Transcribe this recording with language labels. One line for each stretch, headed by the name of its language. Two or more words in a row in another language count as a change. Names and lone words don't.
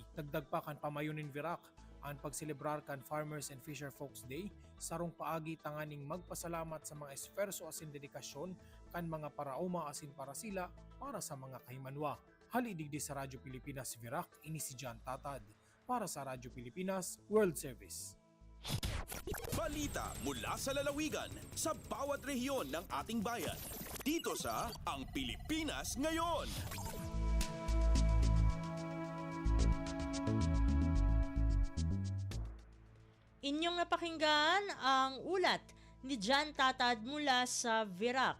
Bikol: Dagdag pa kan pamayon ng Virac, ang pagselebrar kan Farmers and Fisher Folks Day, sarong paagi tanganing magpasalamat sa mga esferso asin dedikasyon kan mga parauma asin para sila para sa mga kahimanwa. Halidigdi sa Radyo Pilipinas Virac, ini si John Tatad para sa Radyo Pilipinas World Service.
Filipino: Balita mula sa lalawigan sa bawat rehiyon ng ating bayan. Dito sa Ang Pilipinas Ngayon. Inyong napakinggan ang ulat ni John Tatad mula sa Virac.